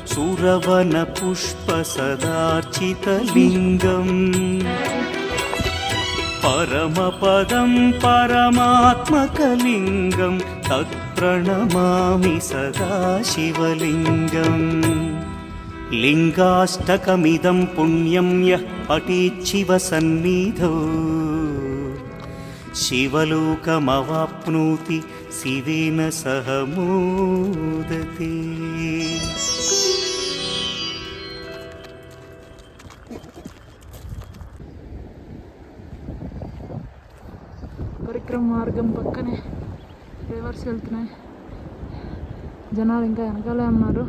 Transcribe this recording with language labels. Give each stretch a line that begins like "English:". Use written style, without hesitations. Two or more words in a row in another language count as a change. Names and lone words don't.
Sanskrit: सुरवनपुष्पसदार्चितलिङ्गम् परमपदं परमात्मकलिङ्गं तत्प्रणमामि सदा शिवलिङ्गम् लिङ्गाष्टकमिदं पुण्यं यः पठेच्छिवसन्निधौ शिवलोकमवाप्नोति शिवेन सह मोदते।
Telugu: పరిక్రమ మార్గం పక్కనే రివర్స్ వెళ్తున్నాయి. జనాలు ఇంకా వెనకాలే ఉన్నారు.